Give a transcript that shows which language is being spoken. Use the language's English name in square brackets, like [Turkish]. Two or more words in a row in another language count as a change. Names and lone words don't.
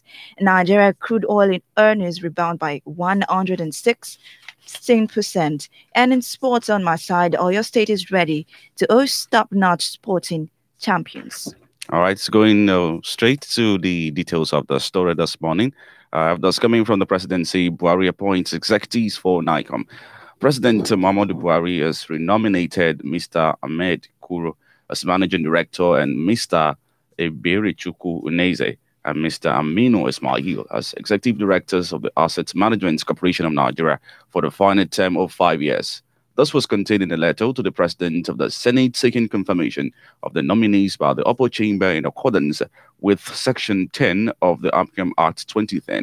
[English] Nigeria crude oil earnings rebound by 106%. And in sports on my side, Oyo State is ready to host top-notch sporting champions. All right, so going straight to the details of the story this morning. That's coming from the presidency. Buhari appoints executives for NICOM. President Muhammadu Buhari has renominated Mr. Ahmed Kuro as managing director and Mr. Eberichuku Uneze and Mr. Aminu Ismail as executive directors of the Asset Management Corporation of Nigeria for the final term of 5 years. This was contained in a letter to the President of the Senate seeking confirmation of the nominees by the upper chamber in accordance with Section 10 of the AMCON Act 2010.